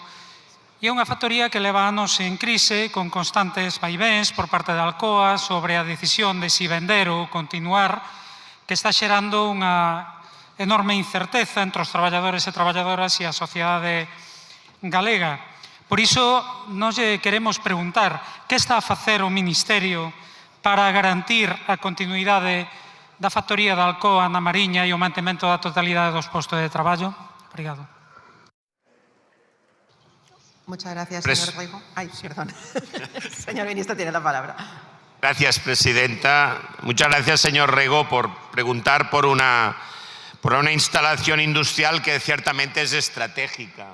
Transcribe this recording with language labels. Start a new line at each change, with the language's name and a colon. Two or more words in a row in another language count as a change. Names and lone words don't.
Galician: E é unha factoría que leva anos en crise, con constantes vaivéns por parte de Alcoa sobre a decisión de si vender ou continuar, que está xerando unha enorme incerteza entre os traballadores e traballadoras e a sociedade galega. Por iso, nós lle queremos preguntar que está a facer o Ministerio para garantir a continuidade da factoría de Alcoa na Mariña e o mantemento da totalidade dos postos de traballo. Obrigado.
Spanish: Muchas gracias, señor Rego. Ay, perdón. Señor ministro, tiene la palabra. Gracias, presidenta. Muchas gracias, señor Rego, por preguntar por una instalación industrial que ciertamente es estratégica.